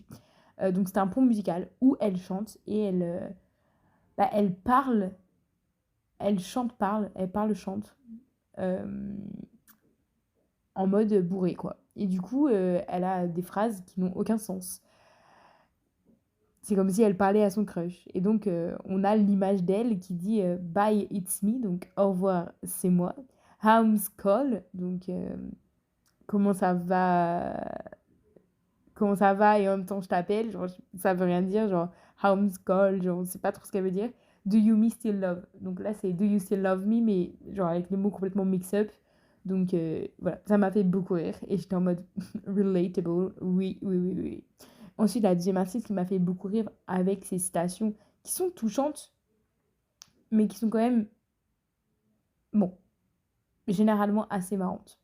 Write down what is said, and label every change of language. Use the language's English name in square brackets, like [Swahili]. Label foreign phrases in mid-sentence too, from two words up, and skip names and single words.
[French] Donc c'est un pont musical où elle chante et elle parle, elle chante, parle, elle parle, chante euh, en mode bourré quoi. Et du coup, elle a des phrases qui n'ont aucun sens. C'est comme si elle parlait à son crush. Et donc, on a l'image d'elle qui dit [English] Bye, it's me, [French] donc au revoir, c'est moi. [English] How's call, [French] donc comment ça va comment ça va et en même temps je t'appelle, genre ça veut rien dire, genre [English] how's call, [French] genre on sait pas trop ce qu'elle veut dire. [English] Do you me still love? [French] Donc là c'est [English] Do you still love me, [French] mais genre avec les mots complètement mix-up. Donc voilà, ça m'a fait beaucoup rire et j'étais en mode relatable, oui, oui, oui, oui. Ensuite, la deuxième artiste qui m'a fait beaucoup rire avec ses citations qui sont touchantes, mais qui sont quand même, bon, généralement assez marrantes.